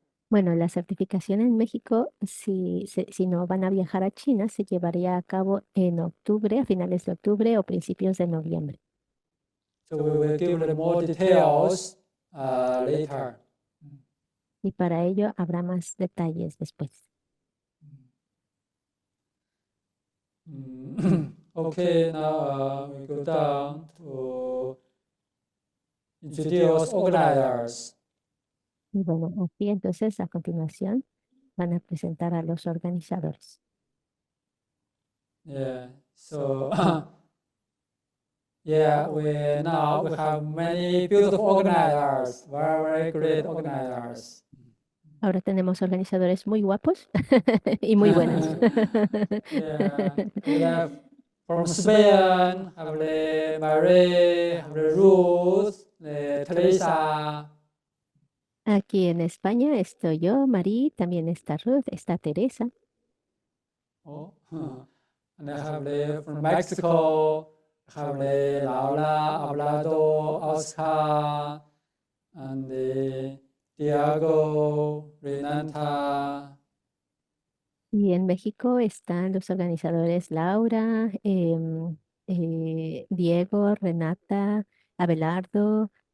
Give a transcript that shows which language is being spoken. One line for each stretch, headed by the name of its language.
Spanish: Bueno, la certificación en México, si no van a viajar a China, se llevaría a cabo en octubre, a finales de octubre o principios de noviembre.
English: So we will give them more details later.
Spanish: Y para ello habrá más detalles después.
English: Okay, now we go down to introduce organizers.
Spanish: Y bueno, aquí entonces a continuación van a presentar a los organizadores.
English: Yeah, so yeah, we have many beautiful organizers, very great organizers.
Spanish: Ahora tenemos organizadores muy guapos y muy buenos.
English: Yeah, we have from Spain, have the Marie, have the Ruth, the Teresa.
Spanish: Aquí en España estoy yo, Marí, también está Ruth, está Teresa.
English: Oh, and I have the from Mexico, have the Laura, Ablado, Oscar, and the Diego, Renata.
Spanish: Y en México están los organizadores Laura, Diego, Renata, Abelardo.